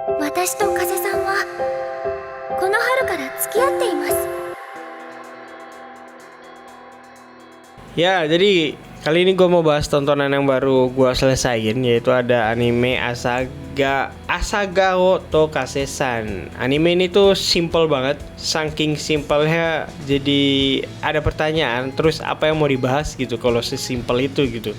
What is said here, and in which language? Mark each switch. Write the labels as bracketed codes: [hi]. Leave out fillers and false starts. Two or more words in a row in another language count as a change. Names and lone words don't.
[ja] 私と風さんはこの春から付き合っています。 [id] Ya, jadi kali ini gue mau bahas tontonan yang baru gue selesain, yaitu ada anime Asagao to Kase-san. Anime ini tuh simple banget, saking simpelnya jadi ada pertanyaan, terus apa yang mau dibahas gitu kalau sesimpel itu gitu.